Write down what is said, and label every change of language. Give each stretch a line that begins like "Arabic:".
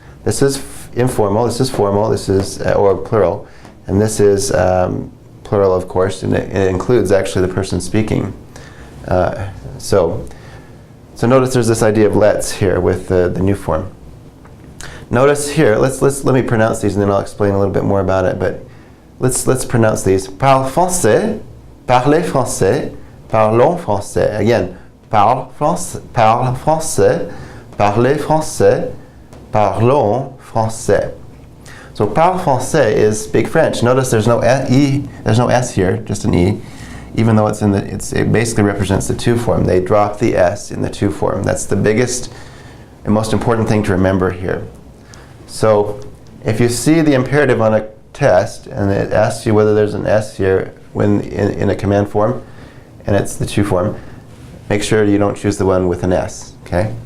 English: This is informal. This is formal. This is or plural, and this is plural, of course, and it includes actually the person speaking. So notice there's this idea of let's here with the new form. Notice here, let me pronounce these and then I'll explain a little bit more about it. But let's pronounce these.
French: Parle français, parlez français, parlons français. Again, parle français, parlez français, parlons français.
English: So
French: parle français
English: is speak French. Notice there's no there's no S here, just an E, even though it basically represents the tu form. They drop the S in the tu form. That's the biggest and most important thing to remember here. So if you see the imperative on a test and it asks you whether there's an S here when in a command form, and it's the tu form, make sure you don't choose the one with an S, okay?